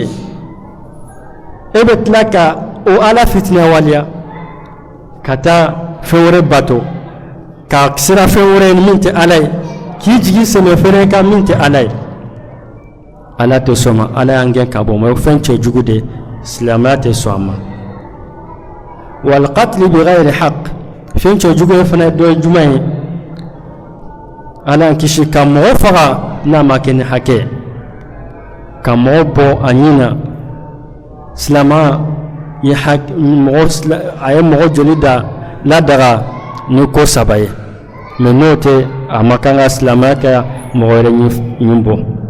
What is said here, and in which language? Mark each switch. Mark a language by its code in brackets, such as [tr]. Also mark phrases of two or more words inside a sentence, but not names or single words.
[bm] ye e bɛ tila ka o ala fitinɛ waliya ka taa fɛn wɛrɛ bato ka sira fɛn wɛrɛ min tɛ ala ye k'i jigi sɛmɛ fɛnɛ kan min tɛ ala ye ala tɛ sɔn ma ala y'an gɛn ka bɔ ma o fɛn cɛjugu de silamɛya tɛ sɔn a ma [ar] والقتل بغير حق [bm] fɛn cɛjugu ye fana dɔ ye jumɛn ye ala y'an kisi ka mɔgɔ faga n'a ma kɛ ni hakɛ ka mɔgɔ bɔ a ɲin na silamɛya ye a ye mɔgɔ joli da ladaga ni ko saba ye mais n'o tɛ a ma kan ka silamɛya kɛ mɔgɔ wɛrɛ ɲin bɔ